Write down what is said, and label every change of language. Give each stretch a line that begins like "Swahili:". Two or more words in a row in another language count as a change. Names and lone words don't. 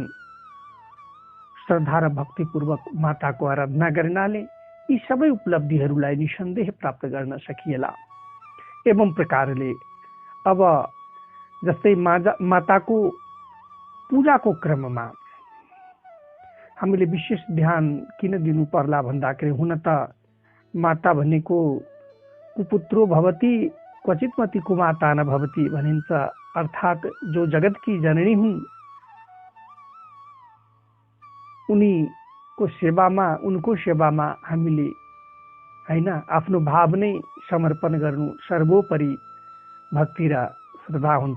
Nepali: श्रद्धा र भक्तिपूर्वक माताको आराधना गर्नाले यी सबै उपलब्धिहरूलाई निसन्देह प्राप्त गर्न सकिएला। एवं प्रकारले अब जस्तै माताको पूजाको क्रममा हामीले विशेष ध्यान किन दिनु पर्ला भन्दाखेरि हुन त माता भनेको
Sanskrit: कुपुत्रो भवति क्वचितमति कुमाता न भवति
Nepali: भनिन्छ। अर्थात जो जगतकी जननी हुन् उनको सेवामा हामीले हैन आफ्नो भाव नै समर्पण गर्नु सर्वोपरि भक्ति र श्रद्धा हुन्छ।